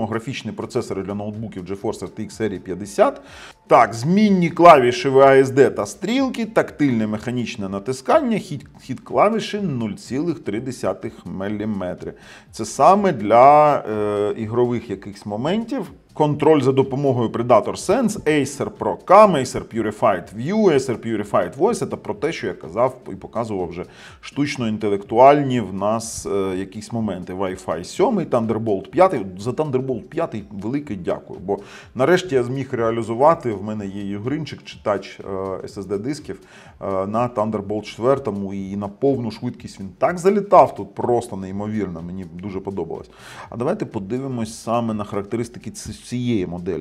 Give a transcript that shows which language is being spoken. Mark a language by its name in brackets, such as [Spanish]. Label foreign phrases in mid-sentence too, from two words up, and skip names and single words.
[Ukrainian] Графічні процесори для ноутбуків GeForce RTX серії 50. Так, змінні клавіші VASD та стрілки, тактильне механічне натискання, хід клавіші 0,3 мм. Це саме для ігрових якихось моментів. Контроль за допомогою Predator Sense, Acer Pro Cam, Acer Purified View, Acer Purified Voice. Це про те, що я казав і показував вже штучно-інтелектуальні в нас якісь моменти. Wi-Fi 7, Thunderbolt 5. За Thunderbolt 5 велике дякую, бо нарешті я зміг реалізувати, в мене є югринчик, читач SSD-дисків на Thunderbolt 4 і на повну швидкість він так залітав тут, просто неймовірно, мені дуже подобалось. А давайте подивимось саме на характеристики цієї моделі.